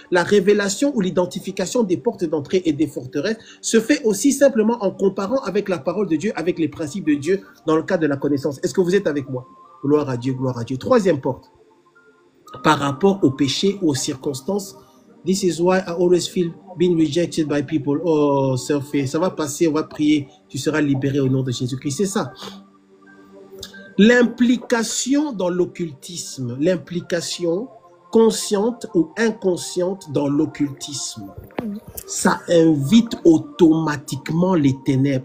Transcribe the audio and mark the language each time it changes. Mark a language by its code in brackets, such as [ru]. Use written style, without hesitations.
[fr] La révélation ou l'identification des portes d'entrée et des forteresses se fait aussi simplement en comparant avec la parole de Dieu, avec les principes de Dieu dans le cadre de la connaissance. Est-ce que vous êtes avec moi? Gloire à Dieu, gloire à Dieu. Troisième porte, par rapport au péché, aux circonstances. [en] This is why I always feel being rejected by people. [fr] Oh, Sophie, ça va passer, on va prier, tu seras libéré au nom de Jésus-Christ. C'est ça. L'implication dans l'occultisme, l'implication consciente ou inconsciente dans l'occultisme, ça invite automatiquement les ténèbres.